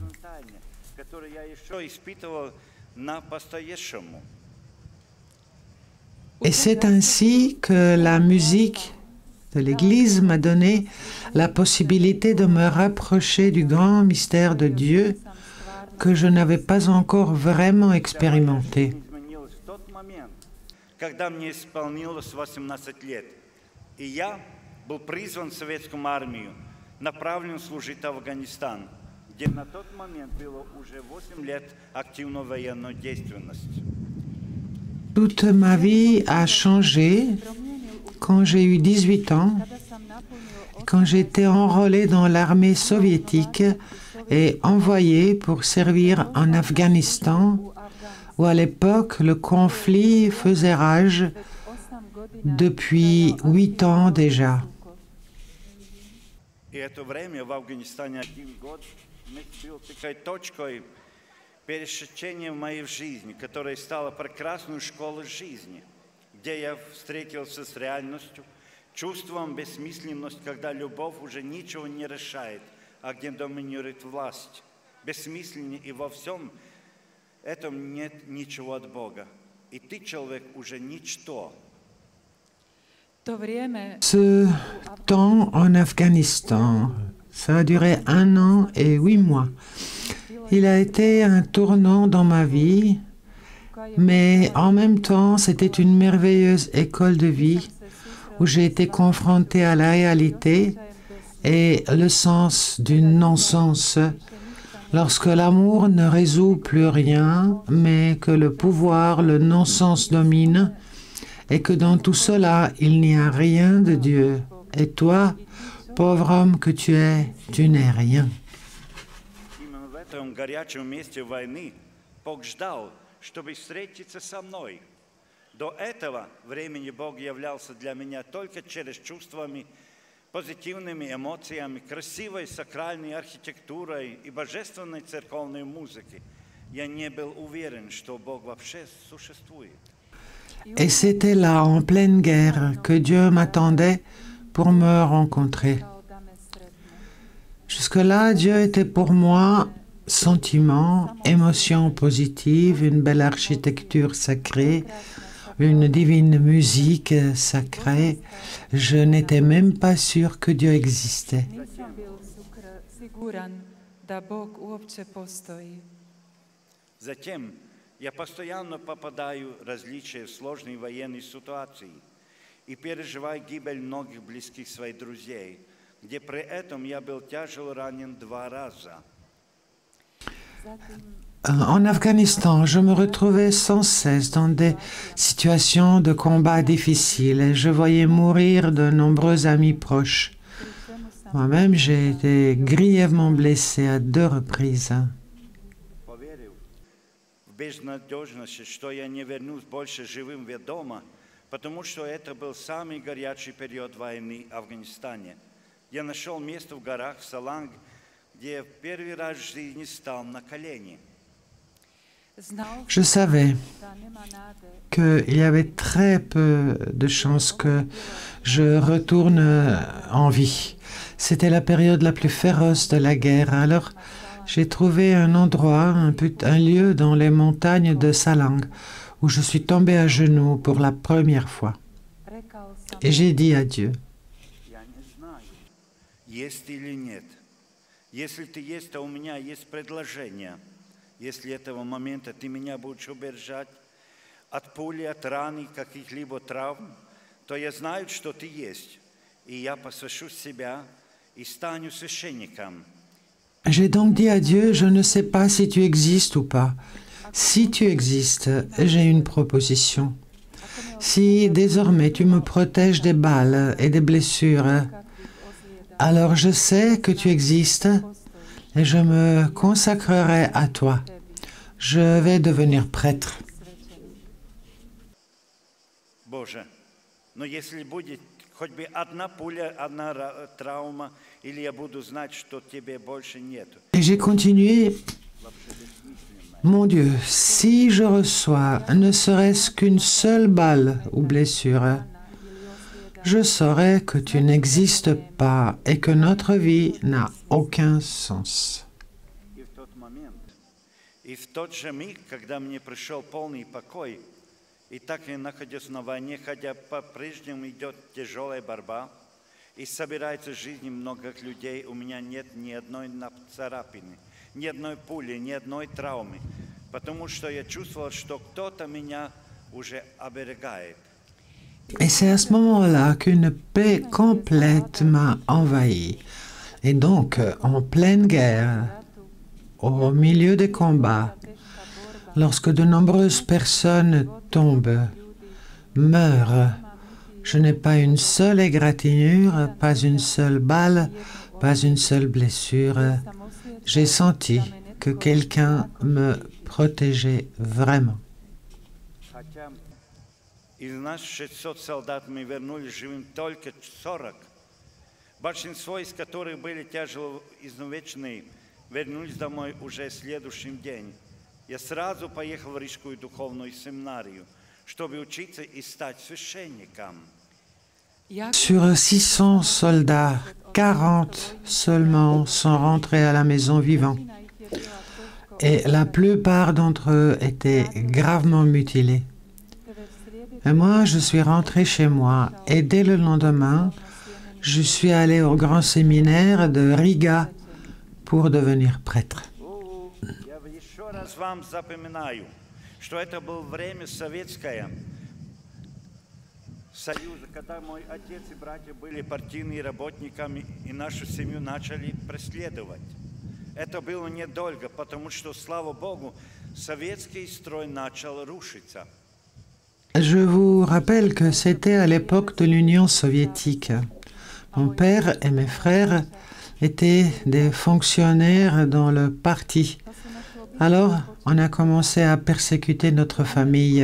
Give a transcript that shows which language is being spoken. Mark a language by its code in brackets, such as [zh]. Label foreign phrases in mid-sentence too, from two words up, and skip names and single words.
[fr] Et c'est ainsi que la musique de l'église m'a donné la possibilité de me rapprocher du grand mystère de Dieu que je n'avais pas encore vraiment expérimenté. [ru] Когда мне исполнилось 18 лет, и я был призван в советскую армию, направлен служить в Афганистан, где на тот момент было уже 8 лет активной военной деятельности. [fr] Toute ma vie a changé quand j'ai eu 18 ans, quand j'ai été enrôlé dans l'armée soviétique et envoyé pour servir en Afghanistan, où à l'époque le conflit faisait rage depuis 8 ans déjà. [ru] И это время в Афганистане 1 год был такой точкой пересечения в моей жизни, которая стала прекрасной школой жизни, где я встретился с реальностью, чувством бессмысленности, когда любовь уже ничего не решает, а где доминирует власть. Бессмысленно и во всем этом нет ничего от Бога. И ты, человек, уже ничто. [fr] Ce temps en Afghanistan, ça a duré 1 an et 8 mois. Il a été un tournant dans ma vie, mais en même temps, c'était une merveilleuse école de vie où j'ai été confrontée à la réalité et le sens du non-sens. Lorsque l'amour ne résout plus rien, mais que le pouvoir, le non-sens domine, et que dans tout cela, il n'y a rien de Dieu. Et toi, pauvre homme que tu es, tu n'es rien. [ru] Именно в этом горячем месте войны Бог ждал, чтобы встретиться со мной. До этого времени Бог являлся для меня только через чувствами, позитивными эмоциями, красивой сакральной архитектурой и божественной церковной музыкой. Я не был уверен, что Бог вообще существует. [fr] Et c'était là, en pleine guerre, que Dieu m'attendait pour me rencontrer. Jusque-là, Dieu était pour moi sentiment, émotion positive, une belle architecture sacrée, une divine musique sacrée. Je n'étais même pas sûr que Dieu existait. [ru] Затем я постоянно попадаю в различные сложные военные ситуации и переживаю гибель многих близких своих друзей, где при этом я был тяжело ранен 2 раза. [fr] En Afghanistan, je me retrouvais sans cesse dans des situations de combat difficiles et je voyais mourir de nombreux amis proches. Moi-même, j'ai été grièvement blessé à 2 reprises. [ru] Поверив в безнадежность, что я не вернусь больше живым дома, потому что это был самый горячий период войны в Афганистане. Я нашел место в горах Саланг, где я в первый раз в жизни стал на колени. [fr] Je savais qu'il y avait très peu de chances que je retourne en vie. C'était la période la plus féroce de la guerre. Alors, j'ai trouvé un endroit, un lieu dans les montagnes de Salang, où je suis tombé à genoux pour la première fois. Et j'ai dit à Dieu, [ru] Есть или нет. Если ты есть, то у меня есть предложение. Если этого момента ты меня будешь убережать от пули, от раны, каких-либо травм, то я знаю, что ты есть. И я посвящу себя и стану священником. [fr] j'ai donc dit à Dieu, je ne sais pas si tu existes ou pas. Si tu existes, j'ai une proposition. Si désormais tu me protèges des balles et des blessures, alors je sais que tu existes et je me consacrerai à toi. Je vais devenir prêtre. [ru] Боже, но если будет хоть бы одна пуля, одна травма, или я буду знать, что тебе больше нет. [fr] Et j'ai continué, mon Dieu, si je reçois ne serait-ce qu'une seule balle ou blessure, je saurai que tu n'existes pas et que notre vie n'a aucun sens. [ru] И в тот же миг, когда мне пришел полный покой, и так я находился на войне, хотя по-прежнему идет тяжелая борьба, и собирается в жизни многих людей, у меня нет ни одной царапины, ни одной пули, ни одной травмы, потому что я чувствовал, что кто-то меня уже оберегает. [fr] Et c'est à ce moment-là qu'une paix complète m'a envahi. Et donc, en pleine guerre, au milieu des combats, lorsque de nombreuses personnes tombent, meurent, je n'ai pas une seule égratignure, pas une seule balle, pas une seule blessure. J'ai senti que quelqu'un me protégeait vraiment. [ru] Из нас 600 солдат мы вернулись живым только 40. Большинство из которых были тяжело изувечены, вернулись домой уже в следующий день. Я сразу поехал в Рижскую духовную семинарию, чтобы учиться и стать священником. [fr] Sur 600 soldats, 40 seulement sont rentrés à la maison vivants. Et la plupart d'entre eux étaient gravement mutilés. Et moi, je suis rentré chez moi et dès le lendemain, je suis allé au grand séminaire de Riga pour devenir prêtre. [ru] Я еще раз вам запоминаю, что это было время советское союза, когда мой отец и братья были партийными работниками и нашу семью начали преследовать. Это было недолго, потому что, слава Богу, советский строй начал рушиться. [fr] Je vous rappelle que c'était à l'époque de l'Union soviétique. Mon père et mes frères étaient des fonctionnaires dans le parti. Alors, on a commencé à persécuter notre famille.